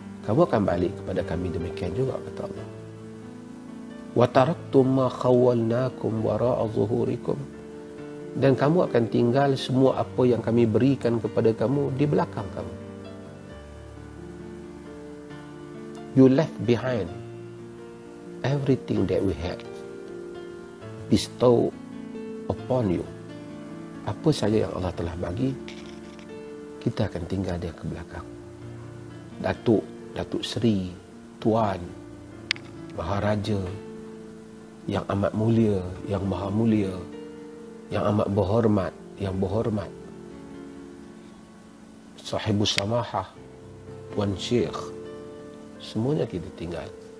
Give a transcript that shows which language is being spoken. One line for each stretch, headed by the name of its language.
Malay: Kamu akan balik kepada kami demikian juga, kata Allah.
Arabic: Wa taraktum ma khawwalnakum wara'a zuhurikum.
Malay: Dan kamu akan tinggal semua apa yang kami berikan kepada kamu di belakang kamu.
English: You left behind everything that we had bestowed upon you.
Malay: Apa saja yang Allah telah bagi, kita akan tinggal dia ke belakang. Datuk Seri, Tuan, Maharaja, yang amat mulia, yang maha mulia, yang amat berhormat, yang berhormat, Sahibus Samahah, Tuan Syekh, semuanya kita tinggal.